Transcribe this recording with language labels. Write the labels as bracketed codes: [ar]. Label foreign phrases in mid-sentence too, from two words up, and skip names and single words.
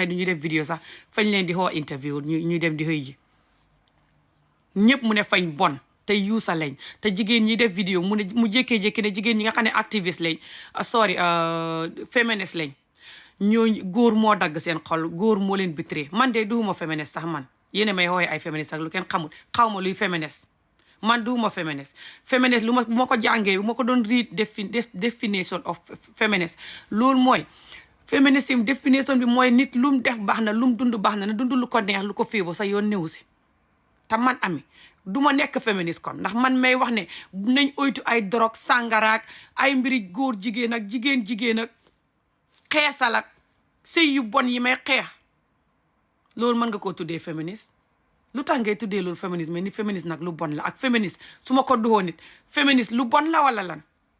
[wo] xam ne ñuy def vidéo sax fañ leen di xoo interview ñuy dem di xëy ji ñëpp mu ne fañ bon te yuusa lañ te jigéen ñi def vidéo mu jékkee-jékki ne jigéen ñi nga xam ne activiste lañ féministe lañ ñooñu góor moo dagg seen xol góor moo leen bitré man de duuma féministe sax man yéen may xooye ay féministe ak lu kenn xamul xaw ma luy féministe man duuma féministe lu bu ma ko jàngee bu ma ko doon [en] read definition of [wo] féministe loolu mooy féminisme definition bi mooy nit lu mu def baax na lu mu dund baax na dund lu ko neex lu ko féebo sa yoon néew si te man ami du ma nekk féministe kon ndax man may wax ne nañ oytu ay drogue sàngaraak ay mbiri góor jigéen ak jigéen ak xeesal ak sëy yu bon yi may xeex loolu mën nga koo tuddee féministe lu tax ngay tuddee loolu féminisme mais ni féministe nag lu bon la ak féministe su ma ko duxoo nit féministe lu bon la wala lan